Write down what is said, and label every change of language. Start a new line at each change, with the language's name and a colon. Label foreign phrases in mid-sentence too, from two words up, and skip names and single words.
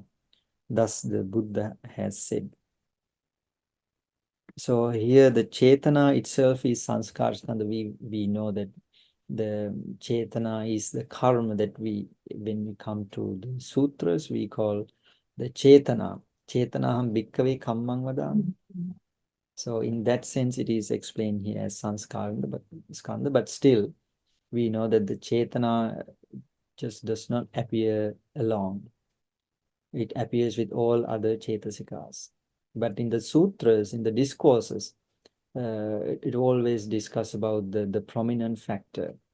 English: Thus the Buddha has said. So here the Chetana itself is
Sanskrit: sanskara skandha.
English: We know that the Chetana is the karma that when we come to the sutras, we call the Chetana.
Pali: Chetanaham bhikkhave kammang vadami.
English: So in that sense, it is explained here as skandha, but still, we know that the Chetana just does not appear alone. It appears with all other Chetasikas. But in the sutras, in the discourses, it always discusses about the prominent factor.